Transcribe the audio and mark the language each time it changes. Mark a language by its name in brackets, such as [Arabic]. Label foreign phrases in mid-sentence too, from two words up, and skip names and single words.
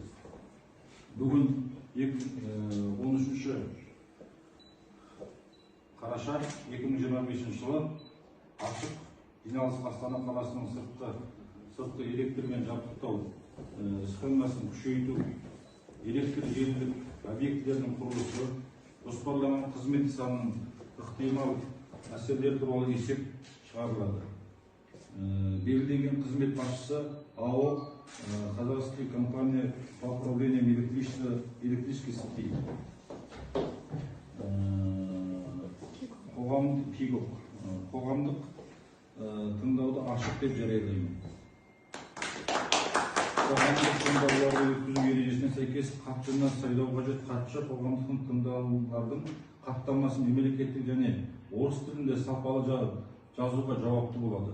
[Kazakh] Бүгін 13 қараша 2025 жылы ашық жиналыс Астана қаласының сыртқы электрмен жабдықтау схемасын күшейту, электр желілік объектілердің құрылысы, жоспарланған қызмет санының ықтимал әсерлері туралы есеп шығарылады. Белгіленген қызмет басшысы [Russian] АО Казахский компания по управлению электрической сети. [Kazakh] Қоғамдық тыңдауды ашық деп жариялаймын. Қоғамдық тыңдауларды өткізу ережесіне сәйкес қатысуына сайлау қажет қатысушы қоғамдық тыңдаулардың хаттамасын мемлекеттік және орыс тілінде сапалы жазуға жауапты болады.